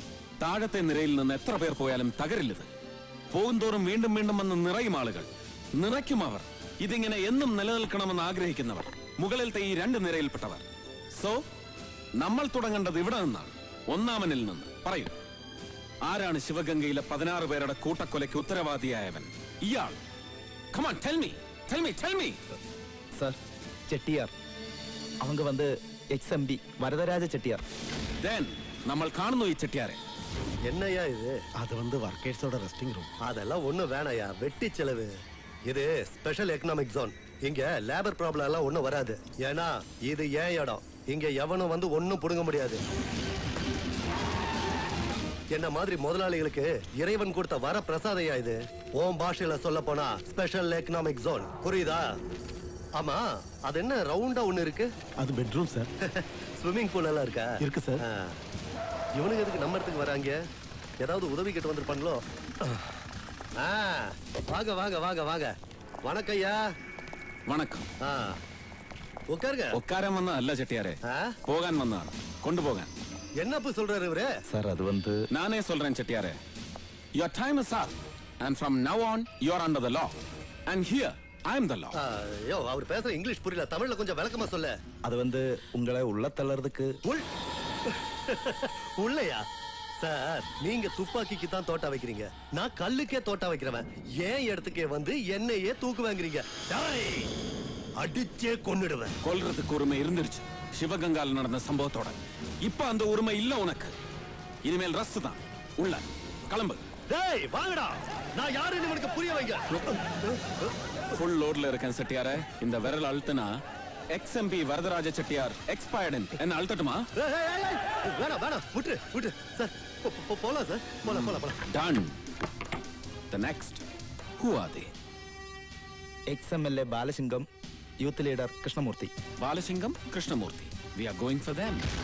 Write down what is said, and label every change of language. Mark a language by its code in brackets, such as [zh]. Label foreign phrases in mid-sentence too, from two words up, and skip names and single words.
[ml] താഴത്തെ നിരയിൽ നിന്ന് എത്ര പേർ പോയാലും തകരില്ലത്. പോകുന്തോറും വീണ്ടും വീണ്ടും വന്ന് നിറയും ആളുകൾ, നിറയ്ക്കും അവർ. ഇതിങ്ങനെ എന്നും നിലനിൽക്കണമെന്ന് ആഗ്രഹിക്കുന്നവർ, മുകളിലത്തെ ഈ 2 നിരയിൽപ്പെട്ടവർ. സോ നമ്മൾ തുടങ്ങേണ്ടത് ഇവിടെ നിന്നാണ്, ഒന്നാമനിൽ നിന്ന്. പറയൂ, ആരാണ് ശിവഗംഗയിലെ 16 പേരുടെ കൂട്ടക്കൊലയ്ക്ക് ഉത്തരവാദിയായവൻ? ഇയാൾ. [en] Come on, tell me. [ml] സാർ, ചെട്ടിയാർ. [ta] அவங்க வந்து XMB வரதராஜ செட்டியார். [ml] Then നമ്മൾ കാണുന്നു ഈ ചെട്ടിയാരെ. [ta] என்னையா இது? അത് வந்து വർക്കേഴ്സോட [en] resting room. [ta] அதெல்லாம் ஒண்ணும் வேணாயா, வெட்டி செலவு. இது [en] special economic zone. [ta] இங்க [en] labour problem [ta] எல்லாம் ஒண்ணும் வராது. ஏன்னா இது ஏன் இடம். இங்க எவனும் வந்து ஒண்ணும் புடுங்க முடியாது. என்ன மாதிரி முதலாளிகளுக்கு இறைவன் கொடுத்த வர பிரசாதையா இது. ஓம் பாஷையில சொல்ல போனா [en] special economic zone. [ta] புரியுதா? ஆமா, அது என்ன ரவுண்டா ஒண்ணு இருக்கு? அது பெட்ரூம் சார். [en] swimming pool [ta] எல்லாம் இருக்கா? இருக்கு சார். இவனுக்கு எதுக்கு நம்ம இடத்துக்கு வராங்க? ஏதாவது உதவி கேட்டு வந்திருப்பாங்களோ? வாங்க வாங்க வாங்க வாங்க. வணக்கம் ஐயா. വണക്കം. உட்காருங்க. [ml] ഒക്കാരൻ വന്നതല്ല ചെട്ടിയാരെ, പോകാൻ വന്നതാണ്, കൊണ്ടുപോകാൻ. [ta] என்னப்பு சொல்றாரு இவரு? சார், அது வந்து நானே சொல்றேன் செட்டியாரே. [en] Your time is up and from now on you are under the law and here I am the law. [ta] ஐயோ, அவர் பேசுற இங்கிலீஷ் புரியல, தமிழ்ல கொஞ்சம் விளக்கமா சொல்ல. அது வந்து உங்களை உள்ள தள்ளறதுக்கு. உள்ளயா? சார், நீங்க துப்பாக்கிக்கு தான் தோட்டா வைக்கிறீங்க, நான் கல்லுக்கே தோட்டா வைக்கிறவன். ஏன் இடத்துக்கே வந்து என்னையே தூக்கு வாங்குறீங்க? அடிச்சே கொன்னுடுவேன். கொல்றதுக்கு உரிமை இருந்துருச்சு சிவகங்கால நடந்த சம்பவத்தோட. இப்ப அந்த உரிமை இல்ல உனக்கு. இனிமேல் ரஸ்ட் தான். உள்ள கிளம்பு. டேய் வாங்கடா, நான் யாருன்னு உனக்கு புரிய வைங்க. [en] full load [ta] இருக்கேன் செட்டியாரே. இந்த விரல் அழுத்தினா XMB வரதராஜ செட்டியார் எக்ஸ்பயர்ட் என்ன அழுத்தட்டுமா? வேணாம் வேணாம், விட்டு விட்டு. சார் போலாம் சார், போலாம் போலாம் போலாம். [en] Done. The next. Who are they? [ml] XMLA ബാലസിംഗം, [en] youth leader [ml] കൃഷ്ണമൂർത്തി. ബാലസിംഗം, കൃഷ്ണമൂർത്തി. [en] We are going for them.